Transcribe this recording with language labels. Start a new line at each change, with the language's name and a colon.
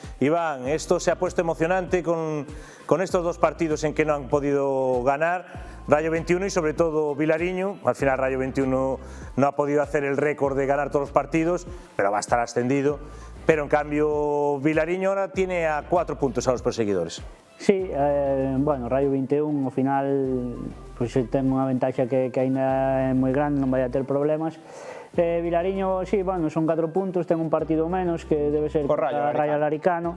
Spanish: Iván, esto se ha puesto emocionante con estos dos partidos en que no han podido ganar. Rayo 21 y sobre todo Vilariño. Al final Rayo 21 no ha podido hacer el récord de ganar todos los partidos, pero va a estar ascendido. Pero en cambio Vilariño ahora tiene a 4 puntos a los perseguidores.
Galician: Sí, bueno, Rayo 21 ao final pues, ten unha ventaxa que ainda é moi grande, non vai a ter problemas. Vilariño, sí, bueno, son 4 puntos, ten un partido menos que debe ser contra Rayo Laricano.